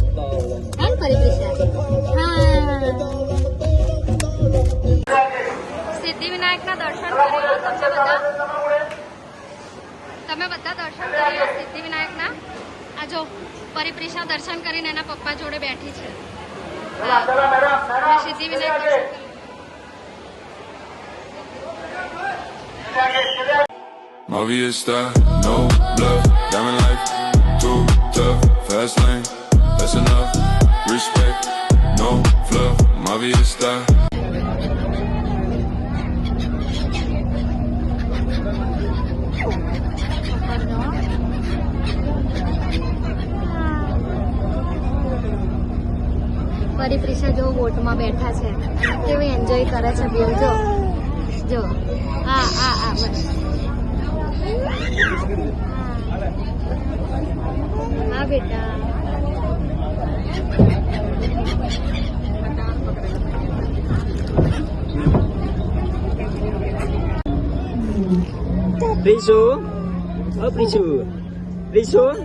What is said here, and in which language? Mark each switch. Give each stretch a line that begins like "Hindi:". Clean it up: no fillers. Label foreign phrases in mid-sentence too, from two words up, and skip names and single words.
Gujarati: હા પરિપ્રિશા હા સિદ્ધિવિનાયકના દર્શન કર્યા તમે બધા દર્શન કર્યા સિદ્ધિવિનાયકના. આ જો પરિપ્રિશા દર્શન કરીને એના પપ્પા જોડે બેઠી છે. સિદ્ધિવિનાયક દર્શન
English: Movistar, no bluff, diamond life, too tough, fast lane, that's enough, respect, no fluff, Movistar.
Gujarati: પરિપ્રિશા જો બોટમાં બેઠા છે કેવી એન્જોય કરે છે બેવ. જો જો હા હા હા બસ હા બેટા. Risu, oh Risu, Risu.